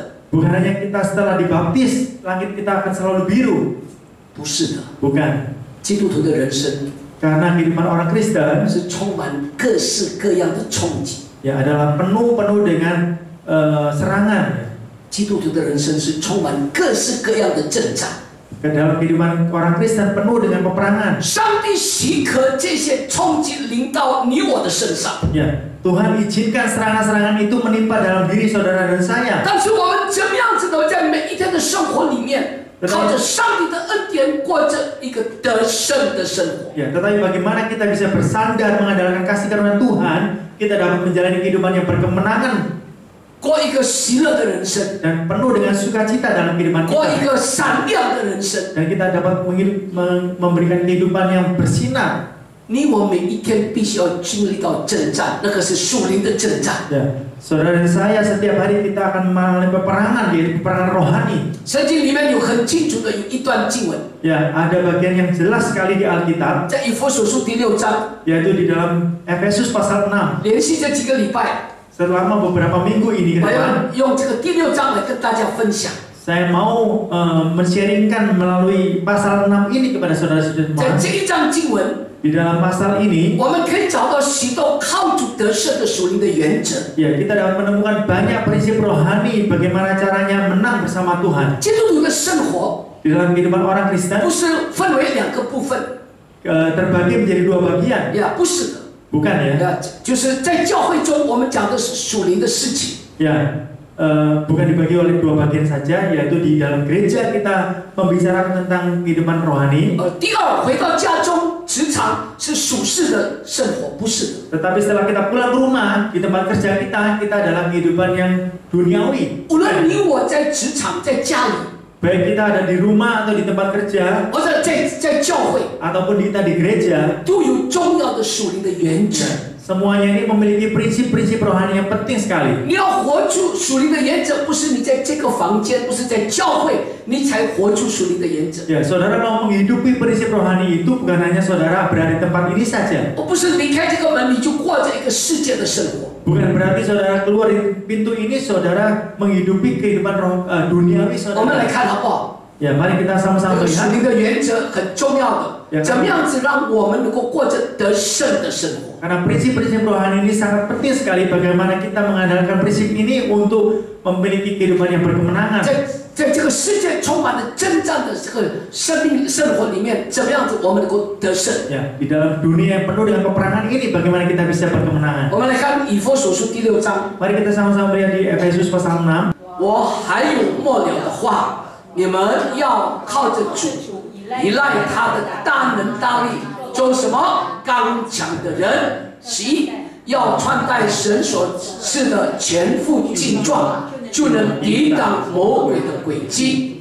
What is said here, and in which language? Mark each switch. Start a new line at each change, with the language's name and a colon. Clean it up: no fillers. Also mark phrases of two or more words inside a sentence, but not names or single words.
Indonesian: Bukan hanya kita setelah dibaptis langit kita akan selalu biru.
Chinese: 不是的。
Indonesian: Bukan.
Chinese: 基督徒的人生
Indonesian: Karena kehidupan orang Kristen
Chinese: 是充满各式各样的冲击。
Indonesian: ya adalah penuh dengan serangan.
Chinese: 基督徒的人生是充满各式各样的征战。
Indonesian: Ke dalam kehidupan orang Kristen penuh dengan peperangan.
Chinese: 上帝许可这些冲击临到你我的身上。
Indonesian: Ya, Tuhan izinkan serangan-serangan itu menimpa dalam diri saudara dan saya.
Chinese: 但是我们怎么样子的在每一天的生活里面，靠着上帝的恩典过着一个得胜的生活。
Indonesian: Ya, tetapi bagaimana kita bisa bersandar mengandalkan kasih karunia Tuhan, kita dapat menjalani kehidupan yang berkemenangan
Chinese: 过一个喜乐的人生，
Indonesian: dan penuh dengan sukacita dalam kehidupan
Chinese: 过一
Indonesian: kita.
Chinese: 个闪亮的人生。
Indonesian: Dan kita dapat memberikan kehidupan yang bersinar.
Chinese: 你我每一天必须要经历到征战，那个是属灵的征战。
Indonesian: Ya, saudara dan saya setiap hari kita akan mengalami peperangan, yaitu peperangan rohani.
Chinese: 圣经里面有很清楚的有一段经文，
Indonesian: Ya, ada bagian yang jelas sekali di Alkitab,
Chinese: 在以弗所书第6章，
Indonesian: yaitu di dalam Efesus pasal 6.
Chinese: 连续这几个礼拜，
Indonesian: Selama beberapa minggu ini ke
Chinese: 我
Indonesian: depan,
Chinese: 要用这个第6章来跟大家分享。
Indonesian: saya mau men-sharingkan melalui pasal 6 ini kepada saudara-saudara
Chinese: 在
Indonesian: semua.
Chinese: 这一章经文，
Indonesian: Di dalam pasal ini,
Chinese: 我们可以找到许多靠主得胜的属灵的原则。
Indonesian: ya kita dapat menemukan banyak prinsip rohani bagaimana caranya menang bersama Tuhan.
Chinese: 基督徒的生活
Indonesian: Di dalam kehidupan orang Kristen
Chinese: 不是分为2个部分，
Indonesian: terbagi menjadi 2 bagian,
Chinese: 不是的。
Indonesian: bukan ya?
Chinese: 就是在教会中，我们讲的是属灵的事情。
Indonesian: Ya, bukan dibagi oleh 2 bagian saja, yaitu di dalam gereja kita membicarakan tentang kehidupan rohani.
Chinese: 第二，回到家中、职场是属世的生活，不是的。
Indonesian: Tetapi setelah kita pulang ke rumah, di tempat kerja kita dalam kehidupan yang duniawi.
Chinese: 无论你我在职场、在家里，
Indonesian: Baik kita ada di rumah atau di tempat kerja,
Chinese: 或者在教会，
Indonesian: ataupun kita di gereja,
Chinese: 都有重要的属灵的原则。
Indonesian: semuanya ini memiliki prinsip-prinsip rohani yang penting sekali.
Chinese: 你要活出属灵的原则，不是你在这个房间，不是在教会，你才活出属灵的原则。
Indonesian: Ya, saudara mau menghidupi prinsip rohani itu bukan hanya saudara berada di tempat ini saja.
Chinese: 不是离开这个门你就过着一个世界的生活。
Indonesian: Bukan berarti saudara keluar dari pintu ini saudara menghidupi kehidupan duniawi
Chinese: 我们来
Indonesian: saudara.
Chinese: 看好不好？
Indonesian: Ya, mari kita
Chinese: 这
Indonesian: sama-sama
Chinese: 个属
Indonesian: melihat
Chinese: 灵的原则很重要的，怎么样子让我们能够过着得胜的生活？
Indonesian: karena prinsip-prinsip rohani ini sangat penting sekali bagaimana kita mengandalkan prinsip ini untuk memiliki kehidupan yang berkemenangan.
Chinese: 在这个世界充满了征战的这个生活里面，怎么样子我们能够得胜？
Indonesian: Ya, di dalam dunia yang penuh dengan peperangan ini bagaimana kita bisa berkemenangan?
Chinese: 我们来看以弗所书第6章，
Indonesian: Mari kita sama-sama melihat di Efesus pasal 6.
Chinese: 我还有末了的话，你们要靠着主，依赖他的大能大力，做什么刚强的人？要穿戴神所赐的全副劲壮，就能抵挡魔鬼的诡计。